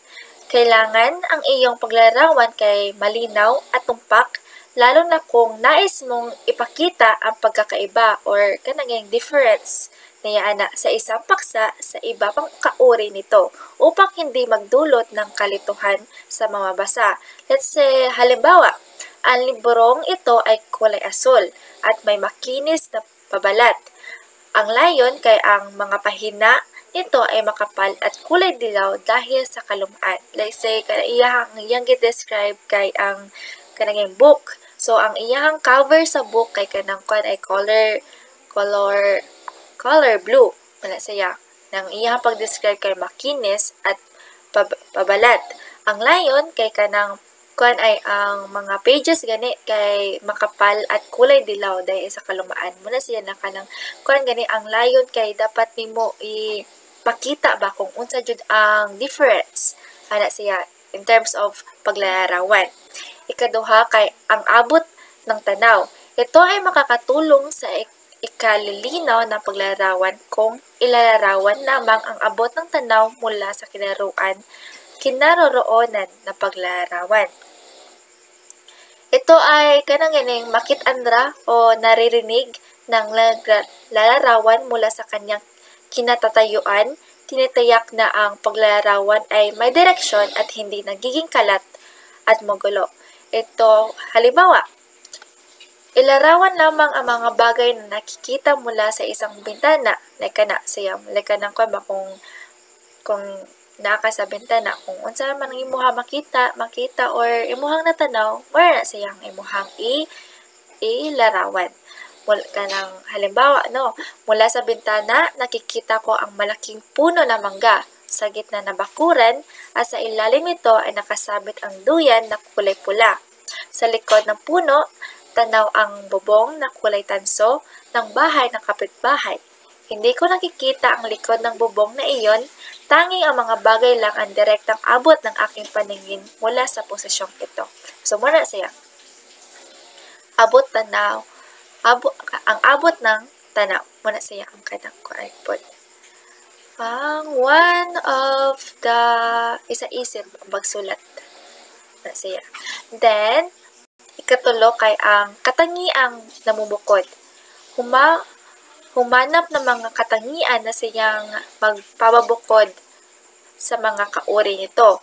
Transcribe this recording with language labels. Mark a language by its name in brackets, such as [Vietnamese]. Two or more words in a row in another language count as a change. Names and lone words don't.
[Filipino] Kailangan ang iyong paglarawan kay malinaw at tumpak, lalo na kung nais mong ipakita ang pagkakaiba or kanang difference niya sa isang paksa sa iba pang kauri nito upang hindi magdulot ng kalituhan sa mamabasa. [English] Let's say, [Filipino] halimbawa, ang librong ito ay kulay asul at may makinis na pabalat. Ang layon kay ang mga pahina nito ay makapal at kulay dilaw dahil sa kalumaan. [English] Let's say, [Cebuano] iyang describe kay ang kanang book. So, ang iyahang cover sa book kay kanang kuan ay [English] color blue. [Cebuano] Wala siya. Nang iyahang pag-describe kay [Filipino] makinis at pabalat. Ang layon [Cebuano] kay kanang kuan [Filipino] ay ang mga pages gani kay makapal at kulay dilaw dahil sa kalumaan. [Cebuano] Muna siya na kanang kuan gani ang layon kay dapat nimo ipakita ba kung unsa jud ang difference ana siya [English] in terms of [Cebuano] paglarawan. Ikaduha kay [Filipino] ang abot ng tanaw. Ito ay makakatulong sa ikalilinaw ng paglalarawan kung ilalarawan lamang ang abot ng tanaw mula sa kinaroroonan na paglalarawan. Ito ay kanang makit-andra o naririnig ng lalarawan mula sa kanyang kinatatayuan. Tinitiyak na ang paglalarawan ay may direksyon at hindi nagiging kalat at magulo. Ito, halimbawa, ilarawan lamang ang mga bagay na nakikita mula sa isang bintana. [Cebuano] Like na kung naka sa bintana, kung unsa man ang imuha makita or imuhang natanaw, wala na siyang imuhang ilarawan. [Filipino] Halimbawa, mula sa bintana, nakikita ko ang malaking puno ng mangga. Sa gitna na bakuran at sa ilalim nito ay nakasabit ang duyan na kulay pula. Sa likod ng puno, tanaw ang bubong na kulay tanso ng bahay ng kapitbahay. Hindi ko nakikita ang likod ng bubong na iyon, tanging ang mga bagay lang ang direktang abot ng aking paningin mula sa posisyong ito. So, [Cebuano] muna siya. [Filipino] Ang abot ng tanaw. [Cebuano] Muna siya ang kanang kuaipod. [Filipino] Ang [English] one of the [Filipino] isa-isip ang pagsulat. [Cebuano] Muna siya. [Filipino] Then, [Cebuano] ikatulo kay [Filipino] ang katangiang namumukod. Humanap ng mga katangian na siyang magpapabukod sa mga kauri nito.